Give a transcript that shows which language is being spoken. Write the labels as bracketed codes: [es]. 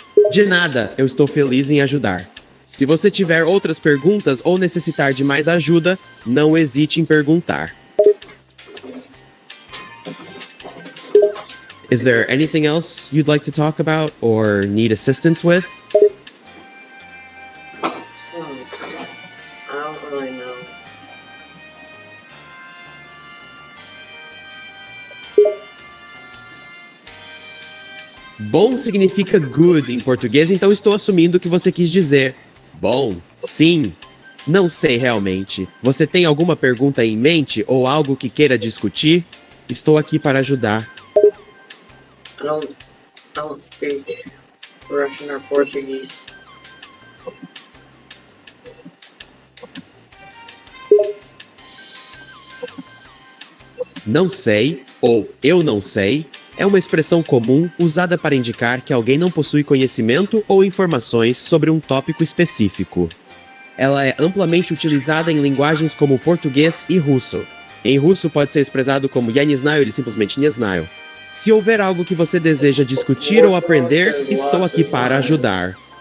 [pt] De nada, eu estou feliz em ajudar. Se você tiver outras perguntas ou necessitar de mais ajuda, não hesite em perguntar. [en] Is there anything else you'd like to talk about or need assistance with? I don't really know. [pt] Bom significa good em português, então estou assumindo que você quis dizer bom, sim. Não sei realmente. Você tem alguma pergunta em mente ou algo que queira discutir? Estou aqui para ajudar. [en] I don't speak Russian or Portuguese. [pt] Não sei ou eu não sei é uma expressão comum usada para indicar que alguém não possui conhecimento ou informações sobre um tópico específico. Ela é amplamente utilizada em linguagens como português e russo. Em russo pode ser expressado como [ru] "я не знаю" [pt] или simplesmente [ru] "не знаю". [pt] Se houver algo que você deseja discutir ou aprender, estou aqui para ajudar.